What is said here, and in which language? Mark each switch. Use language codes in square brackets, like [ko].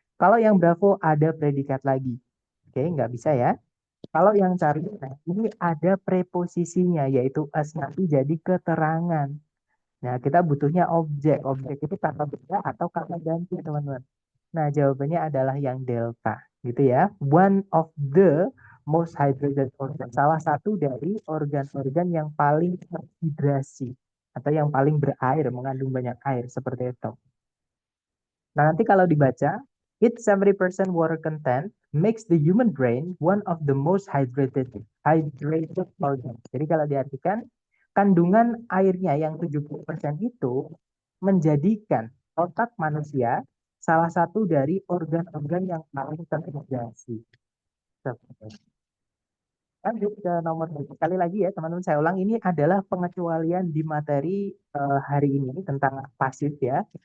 [id] Kalau yang Bravo ada predikat lagi. Oke, nggak bisa ya. Kalau yang cari, nah, ini ada preposisinya, yaitu as nanti jadi keterangan. Nah, kita butuhnya objek. Objek itu kata benda atau kata ganti, teman-teman. Nah, jawabannya adalah yang delta, gitu ya. [en] One of the most hydrated organ. [id] Salah satu dari organ-organ yang paling terhidrasi atau yang paling berair, mengandung banyak air, seperti itu. Nah, nanti kalau dibaca, [en] its 70% water content makes the human brain one of the most hydrated organs. [id] Jadi kalau diartikan, kandungan airnya yang 70% itu menjadikan otak manusia salah satu dari organ-organ yang paling terintegrasi. Lanjut ke nomor berikut. Sekali lagi ya teman-teman saya ulang ini adalah pengecualian di materi hari ini tentang pasif ya.